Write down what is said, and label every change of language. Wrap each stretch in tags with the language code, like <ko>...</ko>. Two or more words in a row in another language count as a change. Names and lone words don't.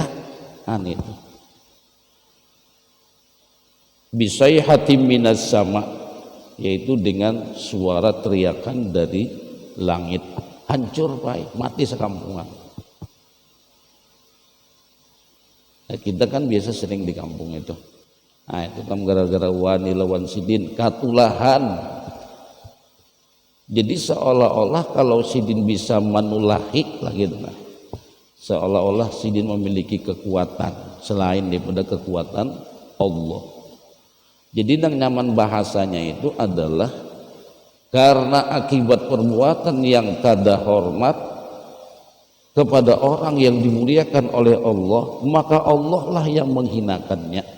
<id>Itu</id> <ar>bisayhatin minas sama,</ar> <id>yaitu dengan suara teriakan dari langit. Hancur Pak, mati sekampungan. Nah, kita kan biasa sering di kampung itu. Nah itu kan</id> <bjn>gara-gara wani lawan sidin katulahan.</bjn> <id>Jadi seolah-olah kalau sidin bisa manulahi lagi, nah, seolah-olah sidin memiliki kekuatan selain daripada kekuatan Allah. Jadi yang nyaman bahasanya itu adalah karena akibat perbuatan yang kada hormat kepada orang yang dimuliakan oleh Allah, maka Allah lah yang menghinakannya.</id>